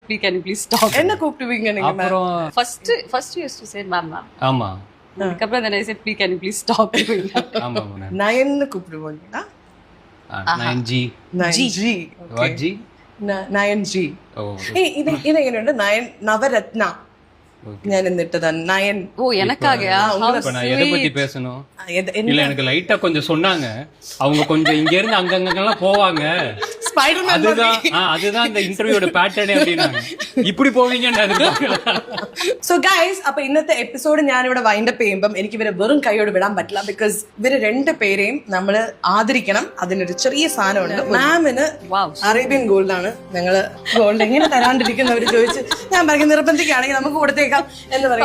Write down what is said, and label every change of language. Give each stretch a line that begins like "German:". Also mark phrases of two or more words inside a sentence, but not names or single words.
English: Can you please stop?
Tamil: என்ன கூப்பிடுவீங்க நீங்க மேம்? அப்புறம்
English: First you used to say ma'am.
Tamil: ஆமா
English: அதுக்கப்புறம் then I said, please can you please stop?
Tamil: ஆமா மேம் நயன்னு கூப்பிடுவாங்களா? 9G நயன்ஜி.
English: what G
Malayalam: നയൻജി. ഓ ഇതെങ്ങനെയുണ്ട്? നവരത്ന. ഞാൻ എന്നിട്ടതാണ് നയൻ.
Tamil: ஓ எனக்காகயா? இப்ப நான் எதை பத்தி பேசணும்? இல்ல எனக்கு லைட்டா கொஞ்சம் சொன்னாங்க. அவங்க கொஞ்சம் இங்க இருந்து அங்கங்கெல்லாம் போவாங்க. ஸ்பைடர்மேன். அதுதான் இந்த இன்டர்வியூட பேட்டர்ன் அப்படினாங்க. இப்படி போவீங்கன்னு எதிர்பார்க்கல.
English: so guys,
Malayalam: അപ്പൊ ഇന്നത്തെ എപ്പിസോഡ് ഞാനിവിടെ വൈൻഡപ്പ് ചെയ്യുമ്പം എനിക്ക് ഇവരെ വെറും കൈയോട് വിടാൻ പറ്റില്ല. ബിക്കോസ് ഇവര് രണ്ടുപേരെയും നമ്മൾ ആദരിക്കണം. അതിനൊരു ചെറിയ സാധനമുണ്ട്. മാമിന് അറേബ്യൻ ഗോൾഡ് ആണ്. ഞങ്ങള് ഗോൾഡ് എങ്ങനെ തരാണ്ടിരിക്കുന്നവര് ചോദിച്ച് ഞാൻ പറയും നിർബന്ധിക്കുകയാണെങ്കിൽ നമുക്ക് കൊടുത്തേക്കാം എന്ന് പറയും.